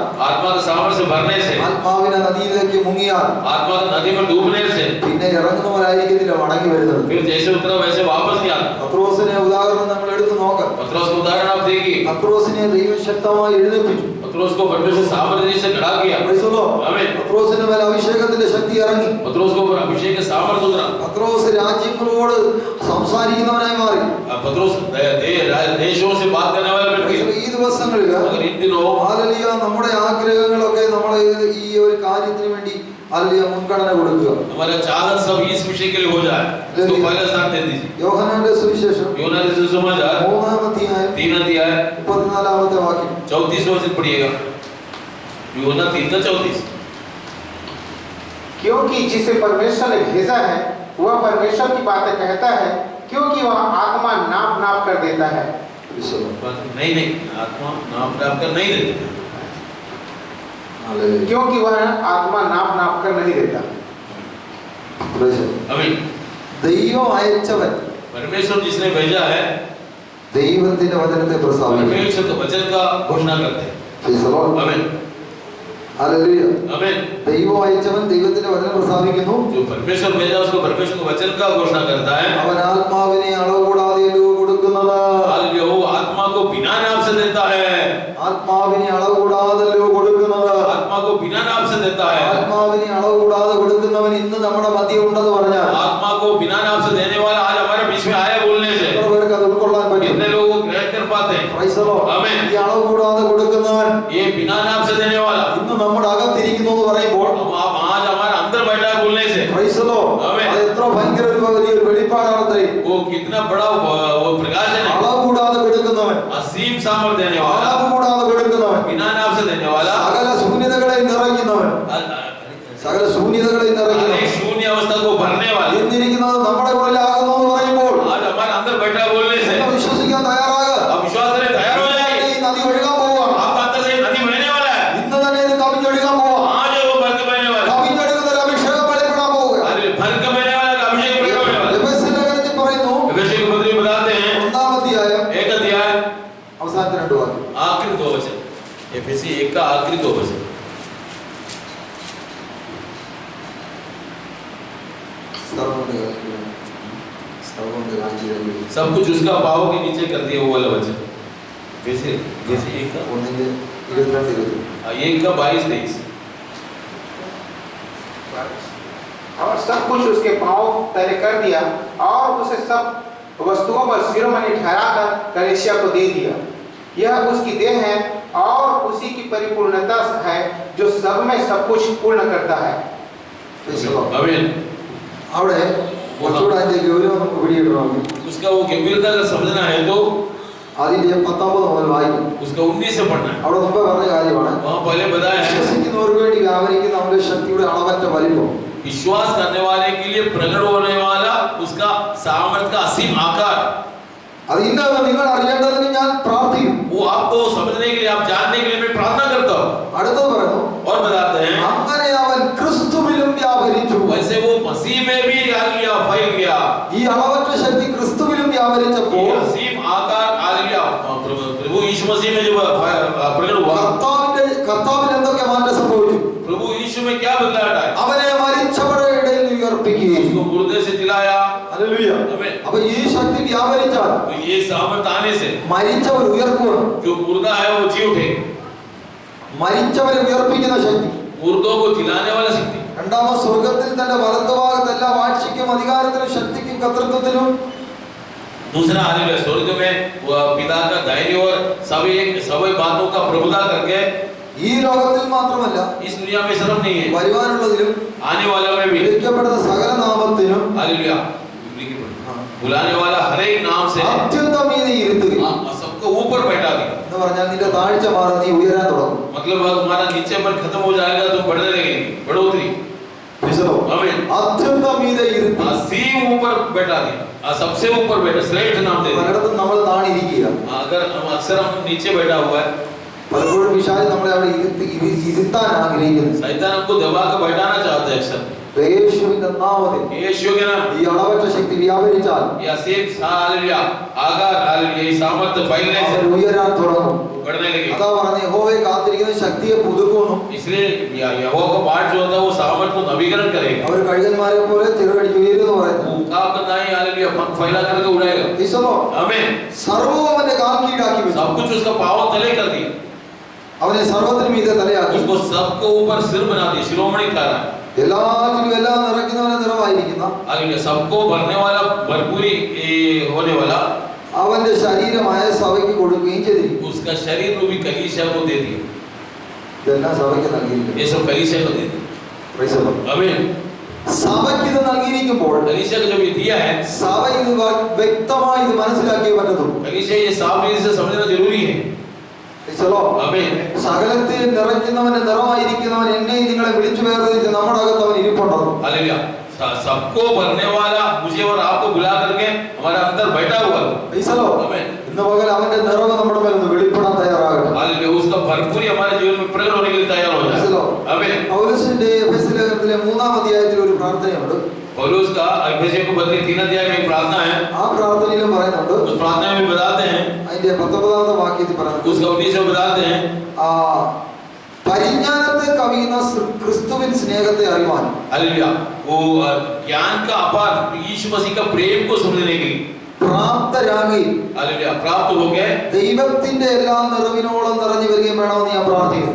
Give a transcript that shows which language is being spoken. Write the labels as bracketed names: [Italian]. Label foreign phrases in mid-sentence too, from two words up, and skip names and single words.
[Hindi] आत्मा के सामर्थ्य से भरने से, [Malayalam] ആത്മാവിനെ നദിയിലേക്ക് മുങ്ങിയാൽ [Hindi] आत्मा नदी में डूबने से [Malayalam] പിന്നെ ഇറങ്ങുന്നവരായിരിക്കത്തില്ല മടങ്ങി വരുന്നത്. [Hindi] फिर जैसे उतरा वैसे वापस नहीं आता। [Malayalam] പത്രോസിനെ ഉദാഹരണം നമ്മൾ എടുത്തു നോക്കാം. [Hindi] पत्रोस का उदाहरण आप देखिए, [Malayalam] പത്രോസിനെ ദൈവം ശക്തമായി എഴുന്നേൽപ്പിച്ചു. [Hindi] पत्रोस को परमेश्वर सामर्थ्य से खड़ा किया। [English] Praise the Lord. [Hindi] आमीन। [Malayalam] പത്രോസിന്റെ മേൽ അഭിഷേകത്തിന്റെ ശക്തി ഇറങ്ങി. [Hindi] पत्रोस को ऊपर अभिषेक के सामर्थ्य उतरा। [Malayalam] പത്രോസ് രാജ്യങ്ങളോട് സംസാരിക്കുന്നവനായി മാറി. [Hindi] पत्रोस देशों से बात करने वाला बन गया। [Malayalam] ഈ ദിവസങ്ങളിൽ [Hindi] मगर इन दिनों [Malayalam] ഹല്ലേലൂയ നമ്മുടെ ആഗ്രഹങ്ങളൊക്കെ നമ്മൾ ഈ ഒരു കാര്യത്തിന് വേണ്ടി ഹല്ലേലൂയ മുൻഗണന കൊടുക്കുക. [Hindi] हमारा चाहत सब इस विषय के लिए हो जाए, इसको पहले स्थान दे दीजिए। [Malayalam] യോഹന്നാന്റെ സുവിശേഷം [Hindi] यूहन्ना के सुसमाचार [Malayalam] 3-ാം അധ്യായം [Hindi] 3 अध्याय [Malayalam] 34-ാമത്തെ വാക്യം. [Hindi] 34 वचन पढ़िएगा। यूहन्ना 3:34। क्योंकि जिसे परमेश्वर ने भेजा है वह परमेश्वर की बातें कहता है, क्योंकि वह आत्मा नाप नाप कर देता है। नहीं नहीं, आत्मा नाप नाप कर नहीं देता, क्योंकि वह आत्मा नाप नाप कर नहीं देता। आमीन। [Malayalam] ദൈവം അയച്ചവൻ [Hindi] परमेश्वर जिसने भेजा है, [Malayalam] ദൈവത്തിന്റെ വചനത്തെ പ്രസ്താവിക്കുന്നു. [Hindi] परमेश्वर के वचन का घोषणा करते हैं। आमीन [Malayalam] ഹല്ലേലൂയ. [Hindi] आमीन। [Malayalam] ദൈവം അയച്ചവൻ ദൈവത്തിന്റെ വചനം പ്രസ്താവിക്കുന്നു. [Hindi] जो परमेश्वर भेजा उसको परमेश्वर के वचन का घोषणा करता है। [Malayalam] അവൻ ആത്മാവിനെ അളവ് കൂടാതെയല്ലോ കൊടുക്കുന്നത്. [Hindi] हालेलुया। वो आत्मा को बिना नाप से देता है, [Malayalam] ആത്മാവിനെ അളവ് കൂടാതല്ലോ കൊടുക്കുന്നത്. [Hindi] आत्मा को बिना नाप से देता है। [Malayalam] ആത്മാവിനെ അളവ് കൂടാതെ കൊടുക്കുന്നവൻ ഇന്ന് നമ്മുടെ മധ്യ ഉണ്ടെന്ന് പറഞ്ഞാൽ [Hindi] आत्मा को बिना नाप से देने वाला आज हमारे बीच में आया बोलने से [Malayalam] എത്ര പേർക്ക് അത് ഉൾക്കൊള്ളാൻ പറ്റും? [Hindi] कितने लोग ग्रहण कर पाते हैं? [English] Praise the Lord. [Hindi] आमीन। [Malayalam] ഈ അളവ് കൂടാതെ കൊടുക്കുന്നവൻ [Hindi] ये बिना नाप से देने वाला [Malayalam] ഇന്ന് നമ്മുടെ അകത്തിരിക്കുന്നു എന്ന് പറയുമ്പോൾ [Hindi] अब आज हमारे अंदर बैठा है बोलने से [English] Praise the Lord. [Malayalam] ആമേൻ. അത് എത്ര ഭയങ്കര ഒരു വലിയൊരു വെളിപ്പാടാണ് അത്രേ. [Hindi] वो कितना बड़ा वो प्रकाशन है। [Malayalam] അളവ് കൂടാതെ കൊടുക്കുന്നവൻ, [Hindi] असीम सामर्थ्य देने वाला, [Malayalam] അളവ് കൂടാതെ കൊടുക്കുന്നവൻ, [Hindi] बिना नाप से देने वाला, [Malayalam] സകല ശൂന്യതകളെ നിറയ്ക്കുന്നവൻ, സകല ശൂന്യതകളെ നിറയ്ക്കുന്നവൻ, [Hindi] अनेक शून्य अवस्था को भरने वाला [Malayalam] എന്നിരിക്കുന്നത് നമ്മുടെ ഉള്ളിലാകുന്നു എന്ന് പറയുമ്പോൾ [Hindi] आज हमारे अंदर बैठा है बोलने से [Malayalam] നമ്മൾ വിശ്വസിക്കാൻ തയ്യാറാകുക. [Hindi] आप विश्वास करें, तैयार हो जाए। [Malayalam] ഈ നദി ഒഴുകാൻ പോവുകയാണ്. [Hindi] आपका अंदर से नदी बहने वाला है, [Malayalam] ഇന്ന് തന്നെ ഇത് കവിഞ്ഞൊഴുകാൻ പോവാ. [Hindi] आज वो भर के बहने वाला है। [Malayalam] കവിഞ്ഞൊഴുകുന്ന ഒരു അഭിഷേകം വെളിപ്പെടാൻ പോവുക. [Hindi] आज भर के बहने वाला का अभिषेक प्रकट होने वाला है। [Malayalam] എഫെസ്യരുടെ ലേഖനത്തിൽ പറയുന്നു, [Hindi] अभिषेक के पत्री बताते हैं, [Malayalam] 1-ാം അധ്യായം [Hindi] एक अध्याय [Malayalam] അവസാനത്തെ 2 വാക്യം. [Hindi] आखिरी 2 वचन, एफएसी 1 का आखिरी 2 वचन। सब कुछ उसका पाव के नीचे कर दिया वो वाला वचन। जैसे जैसे 1 का 1 का 22-23 और सब कुछ उसके पांव तले कर दिया और उसे सब वस्तुओं पर शिरोमणि ठहराकर कलीसिया को दे दिया। यह उसकी देह है और उसी की परिपूर्णता है जो सब में सब कुछ पूर्ण करता है। आमीन। [Malayalam] അവിടെ കുറച്ചുകൂടെ അതിന്റെ ഗൗരവം നമുക്ക് പിടികിട്ടണമെങ്കിൽ [Hindi] उसका वो गंभीरता का समझना है तो [Malayalam] അതിന്റെ 19 മുതൽ വായിക്കും. [Hindi] उसका 19 से पढ़ना है। [Malayalam] അവിടെ മുമ്പ് പറഞ്ഞ കാര്യമാണ്, [Hindi] वहाँ पहले बताया है, [Malayalam] വിശ്വസിക്കുന്നവർക്ക് വേണ്ടി വ്യാപരിക്കുന്ന നമ്മുടെ ശക്തിയുടെ അളവറ്റ വലിപ്പം. [Hindi] विश्वास करने वाले के लिए प्रकट होने वाला उसका सामर्थ्य का असीम आकार, [Malayalam] അത് ഇന്നത് നിങ്ങൾ അറിയേണ്ടതിന് ഞാൻ പ്രാർത്ഥിക്കും. [Hindi] वो आपको समझने के लिए, आप जानने के लिए मैं प्रार्थना करता हूँ। [Malayalam] അടുത്തത് പറയുന്നു, [Hindi] और बताते हैं, [Malayalam] അങ്ങനെ അവൻ ക്രിസ്തുവിലും വ്യാപരിച്ചു. [Hindi] वैसे वो मसीह में भी हालेलुया फैल गया। [Malayalam] ഈ അളവറ്റ ശക്തി ക്രിസ്തുവിലും [Hindi] ये [Malayalam] വ്യാപരിച്ചപ്പോൾ [Hindi] असीम आकार हालेलुया प्रभु यीशु मसीह में जब प्रकट हुआ, [Malayalam] കർത്താവിൽ എന്തൊക്കെ മാറ്റം സംഭവിച്ചു? [Hindi] प्रभु यीशु में क्या बदलाव आया? [Malayalam] അവനെ മരിച്ചവരുടെ ഇടയിൽ നിന്ന് ഉയർപ്പിക്കുകയും. [Hindi] उसको मुर्दे से जिलाया। [Malayalam] ഹല്ലേലൂയ. [Hindi] आमीन। [Malayalam] അപ്പൊ ഈ ശക്തി വ്യാപരിച്ചാൽ [Hindi] तो ये सामर्थ्य आने से [Malayalam] മരിച്ചവർ ഉയർക്കുകയാണ്. [Hindi] जो मुर्दा है वो जी उठे। [Malayalam] മരിച്ചവരെ ഉയർപ്പിക്കുന്ന ശക്തി. [Hindi] मुर्दों को जिलाने वाला शक्ति। [Malayalam] രണ്ടാമത് സ്വർഗത്തിൽ തന്റെ വലത്തുഭാഗത്ത് എല്ലാ വാഴ്ചയ്ക്കും അധികാരത്തിനും ശക്തിക്കും കർത്തൃത്വത്തിനും [Hindi] दूसरा हालेलुया स्वर्ग में वो पिता का धैर्य और सभी बातों का प्रभुता करके [Malayalam] ഈ ലോകത്തിൽ മാത്രമല്ല [Hindi] इस दुनिया में सिर्फ नहीं है, [Malayalam] വരുവാനുള്ളതിലും [Hindi] आने वालों में भी [Malayalam] വിളിക്കപ്പെടുന്ന സകല നാമത്തിനും [Hindi] हालेलुया बुलाने वाला हर एक नाम से [Malayalam] അത്യുന്നതമീതെ ഇരുത്തുകയും. [Hindi] सबको ऊपर बैठा दिया। [Malayalam] എന്ന് പറഞ്ഞാൽ നിന്റെ താഴ്ച മാറി നീ ഉയരാൻ തുടങ്ങും. [Hindi] मतलब तुम्हारा नीचेपन खत्म हो जाएगा, तुम बढ़ने लगेंगे, बढ़ोतरी। आमीन। [Malayalam] അത്യുന്നതമീതെ ഇരുത്തി [Hindi] असीम ऊपर बैठा दिया, सबसे ऊपर बैठा, श्रेष्ठ नाम दे दिया। [Malayalam] പലയിടത്തും നമ്മൾ താണിരിക്കുക. [Hindi] अगर हम अक्सर हम नीचे बैठा हुआ है, [Malayalam] പലപ്പോഴും പിശാച് നമ്മളെ അവിടെ ഇരുത്താൻ ആഗ്രഹിക്കുന്നു. [Hindi] शैतान हमको दबा के बैठाना चाहते हैं अक्सर। [Malayalam] യേശുവിന്റെ നാമത്തിൽ [Hindi] यीशु के नाम [Malayalam] ഈ അളവറ്റ ശക്തി വ്യാപരിച്ചാൽ [Hindi] या सेम हालेलुया आकार हालेलुया ये सामर्थ्य फैलने से [Malayalam] അവർ ഉയരാൻ തുടങ്ങും. [Hindi] बढ़ने लगे। [Malayalam] അതാ പറഞ്ഞ യഹോവയെ കാത്തിരിക്കുന്ന ശക്തിയെ പുതുക്കുന്നു. [Hindi] इसलिए यहोवा का पाठ जो होता है वो सामर्थ्य को नवीकरण करेगा। [Malayalam] അവർ കഴുകന്മാരെ പോലെ ചിറകടിച്ച് ഉയരുമെന്ന് പറയുന്നു. [Hindi] वो काम करना ही हालेलुया पंख फैला करके उड़ाएगा। [Malayalam] ഈശോ [Hindi] आमीन। [Malayalam] സർവ്വവും അവന്റെ കാൽ കീഴാക്കി വെച്ചു. [Hindi] सब कुछ उसका पाँव तले कर दिया, [Malayalam] അവനെ സർവ്വത്തിനും മീതെ തലയാക്കി. [Hindi] उसको सबको ऊपर सिर बना दिया, शिरोमणि करा। [Malayalam] എല്ലാറ്റിലും എല്ലാം നിറയ്ക്കുന്നവനെ നിറവായിരിക്കുന്ന [Hindi] हालेलुया सबको भरने वाला, भरपूरी होने वाला [Malayalam] അവന്റെ ശരീരമായ സഭയ്ക്ക് കൊടുക്കുകയും ചെയ്തിരിക്കും. [Hindi] उसका शरीर रूपी कलीसिया को दे दिया। [Malayalam] ഇതെല്ലാം സഭയ്ക്ക് നൽകിയിരിക്കുന്നു. [Hindi] ये सब कलीसिया को दे दिया। [English] Praise the Lord. [Hindi] आमीन। [Malayalam] സഭയ്ക്ക് ഇത് നൽകിയിരിക്കുമ്പോൾ [Hindi] कलीसिया को जब ये दिया है, [Malayalam] സഭ ഇത് വ്യക്തമായി ഇത് മനസ്സിലാക്കിയേ പറ്റത്തുള്ളൂ. [Hindi] कलीसिया ये साफ रीति से समझना जरूरी है। [English] Praise the Lord. [Hindi] आमीन। [Malayalam] സകലത്തിൽ നിറയ്ക്കുന്നവന് നിറവായിരിക്കുന്നവൻ എന്നെ നിങ്ങളെ വിളിച്ചു വേർതിരിച്ച് നമ്മുടെ അകത്ത് അവൻ ഇരിപ്പുണ്ടാകും. [Hindi] हालेलुया सबको भरने वाला मुझे और आपको बुला करके हमारे अंदर बैठा हुआ है। [Malayalam] ഈശോ ഇന്ന് പകൽ അവന്റെ നിറവ് നമ്മുടെ മേൽ ഒന്ന് വെളിപ്പെടാൻ തയ്യാറാകട്ടെ. [Hindi] हालेलुया, उसका भरपूरी हमारे जीवन में प्रकट होने के लिए तैयार हो जाए। आमीन। [Malayalam] പൗലോസിന്റെ എഫെസ്യ ലേഖനത്തിലെ 3-ാം അധ്യായത്തിൽ ഒരു പ്രാർത്ഥനയുണ്ട്. [Hindi] पौलुस का एफेसियों को पत्री 3 अध्याय में एक प्रार्थना है। [Malayalam] ആ പ്രാർത്ഥനയിലും പറയുന്നുണ്ട്, [Hindi] उस प्रार्थना में बताते हैं, [Malayalam] അതിന്റെ 19-ാമത്തെ വാക്യത്തിൽ പറയുന്നുണ്ട്, [Hindi] उसका 19 में बताते हैं, [Malayalam] പരിജ്ഞാനത്തെ കവിയുന്ന ക്രിസ്തുവിൻ സ്നേഹത്തെ അറിവാൻ. [Hindi] हालेलुया, वो ज्ञान का अपार यीशु मसीह का प्रेम को समझने के लिए [Malayalam] പ്രാപ്തരാകി. [Hindi] हालेलुया, प्राप्त हो गए, [Malayalam] ദൈവത്തിന്റെ എല്ലാ നിറവിനോളം നിറഞ്ഞു വരികയും വേണമെന്ന് ഞാൻ പ്രാർത്ഥിക്കുന്നു.